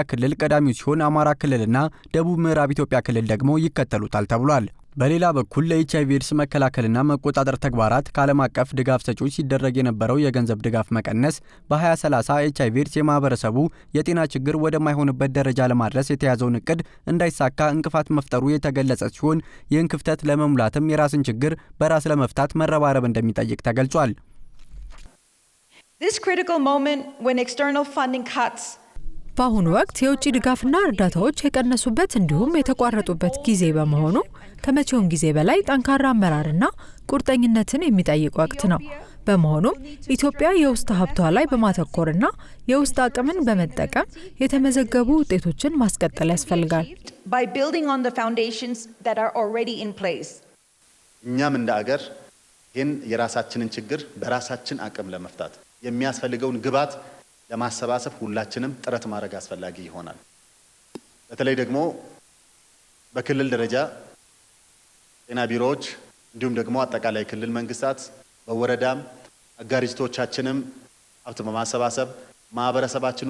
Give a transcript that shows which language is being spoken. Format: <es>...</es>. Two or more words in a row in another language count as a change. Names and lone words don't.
<am>ክልል ቀዳሚው ሲሆን አማራ ክልልና ደቡብ ምዕራብ ኢትዮጵያ ክልል ደግሞ ይከተሉታል ተብሏል። በሌላ በኩል ለኤችአይቪ ኤድስ መከላከልና መቆጣጠር ተግባራት ከዓለም አቀፍ ድጋፍ ሰጪዎች ሲደረግ የነበረው የገንዘብ ድጋፍ መቀነስ በ2030 ኤችአይቪ ኤድስ የማህበረሰቡ የጤና ችግር ወደማይሆንበት ደረጃ ለማድረስ የተያዘውን እቅድ እንዳይሳካ እንቅፋት መፍጠሩ የተገለጸ ሲሆን ይህን ክፍተት ለመሙላትም የራስን ችግር በራስ ለመፍታት መረባረብ እንደሚጠይቅ ተገልጿል።</am> <en>This critical moment when external funding cuts</en> <am>በአሁኑ ወቅት የውጭ ድጋፍና እርዳታዎች የቀነሱበት እንዲሁም የተቋረጡበት ጊዜ በመሆኑ ከመቼውም ጊዜ በላይ ጠንካራ አመራርና ቁርጠኝነትን የሚጠይቅ ወቅት ነው። በመሆኑም ኢትዮጵያ የውስጥ ሀብቷ ላይ በማተኮርና የውስጥ አቅምን በመጠቀም የተመዘገቡ ውጤቶችን ማስቀጠል ያስፈልጋል።</am> <en>by building on the foundations that are already in place.</en> <am>እኛም እንደ አገር ይህን የራሳችንን ችግር በራሳችን አቅም ለመፍታት የሚያስፈልገውን ግብዓት ለማሰባሰብ ሁላችንም ጥረት ማድረግ አስፈላጊ ይሆናል። በተለይ ደግሞ በክልል ደረጃ ጤና ቢሮዎች እንዲሁም ደግሞ አጠቃላይ ክልል መንግስታት በወረዳም አጋሪቶቻችንም ሀብት በማሰባሰብ ማህበረሰባችን</am>